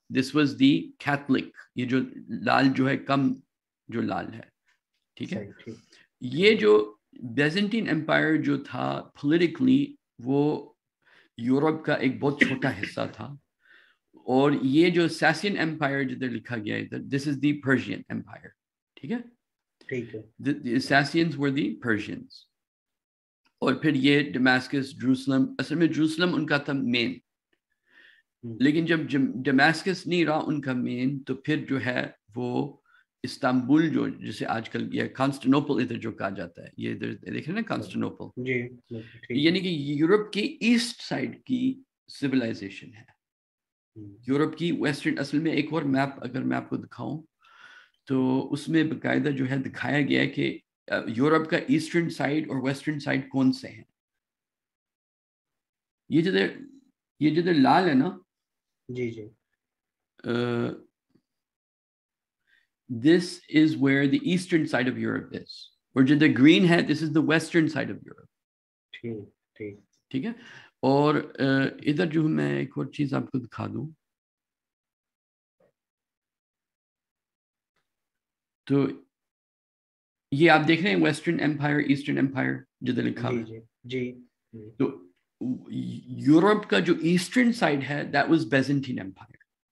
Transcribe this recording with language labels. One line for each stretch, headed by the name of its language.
English: this was the Catholic,
Urdu: یہ جو لال جو ہے کم جو لال ہے. ٹھیک ہے. یہ جو بیزنٹین امپائر جو تھا پولیٹیکلی وہ یورپ کا ایک بہت چھوٹا حصہ تھا. اور یہ جو سیسین امپائر جدھر لکھا گیا ہے،
English: This is the Persian empire.
Urdu: ٹھیک ہے. ٹھیک ہے.
English: The Sassanians were the Persians.
Urdu: اور پھر یہ ڈمیسکس، جروسلم، اصل میں جروسلم ان کا تھا مین، لیکن جب ڈمیسکس نہیں رہا ان کا مین تو پھر جو ہے وہ استنبول جو جسے آج کل یہ کانسٹنوپل ادھر جو کہا جاتا ہے، یہ ادھر دیکھ رہے ہیں نا کانسٹنوپل، یعنی کہ یورپ کی ایسٹ سائڈ کی سویلائزیشن ہے. یورپ کی ویسٹرن، اصل میں ایک اور میپ اگر میں آپ کو دکھاؤں تو اس میں باقاعدہ جو ہے دکھایا گیا ہے کہ یورپ کا ایسٹرن سائڈ اور ویسٹرن سائڈ کون سے ہیں. یہ جدھر لال ہے نا، جی جی،
English: this is where the eastern side of Europe is.
Urdu: اور جدھر گرین ہے
English: this is the western side of Europe.
Urdu: ٹھیک ہے. اور ادھر جو میں ایک اور چیز آپ کو دکھا دوں تو یہ آپ دیکھ رہے ہیں ویسٹرن امپائر، ایسٹرن امپائر جدھر لکھا ہوا ہے. جی. تو یورپ کا جو ایسٹرن سائڈ ہے
English: that was Byzantine Empire.